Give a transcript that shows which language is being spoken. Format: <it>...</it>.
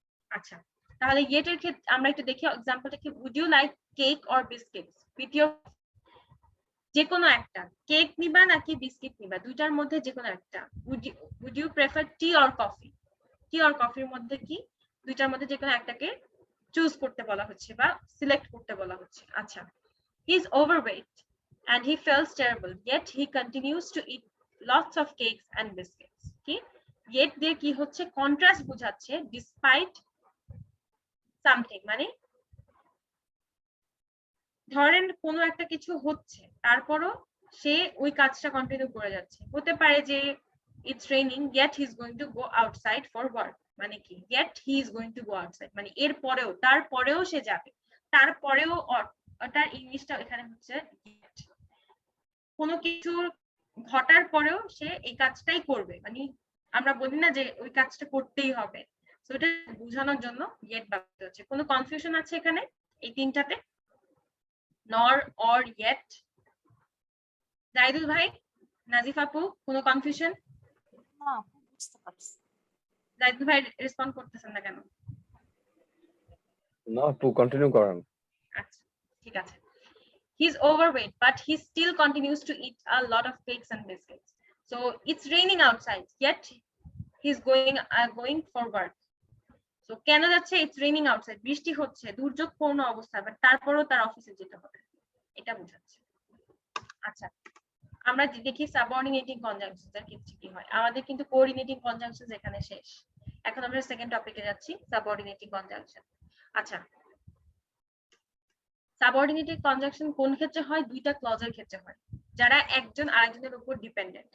<bn>আচ্ছা, তাহলে ইয়েটের ক্ষেত্রে আমরা একটু দেখি এক্সাম্পলটা কি,</bn> <en>would you like cake or biscuits with your,</en> <bn>যে কোনো একটা, কেক নিবা নাকি বিস্কিট নিবা, দুইটার মধ্যে যে কোনো একটা।</bn> <en>would you prefer tea or coffee,</en> <bn>টি আর কফির মধ্যে কি, দুইটার মধ্যে যে কোনো একটাকে চুজ করতে বলা হচ্ছে বা সিলেক্ট করতে বলা হচ্ছে।</bn> <en>আচ্ছা, he is overweight and he feels terrible yet he continues to eat lots of cakes and biscuits।</en> <bn>কি, yet দিয়ে কি হচ্ছে, কন্ট্রাস্ট বোঝাচ্ছে, despite something, মানে ধরেন কোনো একটা কিছু হচ্ছে তারপরও সে ওই কাজটা কন্টিনিউ করে যাচ্ছে। হতে পারে যে</bn> <en>it's raining yet he is going to go outside for work,</en> <bn>মানে কি,</bn> <en>yet he is going to go outside</en> <bn>মানে এর পরেও, তারপরেও সে যাবে, তারপরেও, ওটার ইংলিশটা এখানে হচ্ছে</bn> <en>yet।</en> <bn>কোনো কিছু ঘটার পরেও সে এই কাজটাই করবে, মানে আমরা বলি না যে ওই কাজটা করতেই হবে, তো এটা বোঝানোর জন্য yet ব্যবহৃত হচ্ছে। কোনো কনফিউশন আছে এখানে এই তিনটাতে, nor or yet? জাহিদুল ভাই, নাজিফ আপু, কোনো কনফিউশন? না, বুঝতে পারছি। জাহিদুল ভাই রেসপন্ড করতেছেন না কেন? না, টু কন্টিনিউ করেন। আচ্ছা, ঠিক আছে।</bn> <en>He's overweight but he still continues to eat a lot of cakes and biscuits, so it's raining outside yet he's going for work, so</en> <bn>কেন যাচ্ছে,</bn> <en>it's raining outside,</en> <bn>বৃষ্টি হচ্ছে, দুর্যোগপূর্ণ অবস্থা, বাট তারপরেও তার অফিসে যেতে হবে, এটা বোঝাচ্ছে। আচ্ছা, আমরা দেখি সাবঅর্ডিনেটিং কনজাংশনস এর ক্ষেত্রে কি হয়। আমাদের কিন্তু কোঅর্ডিনেটিং কনজাংশনস এখানে শেষ, এখন আমরা সেকেন্ড টপিকে যাচ্ছি, সাবঅর্ডিনেটিং কনজাংশন। আচ্ছা, সাবঅর্ডিনেটিং কনজাংশন কোন ক্ষেত্রে হয়, দুইটা ক্লজের ক্ষেত্রে হয়, যারা একজন আরেকজনের উপর ডিপেন্ডেন্ট।</bn>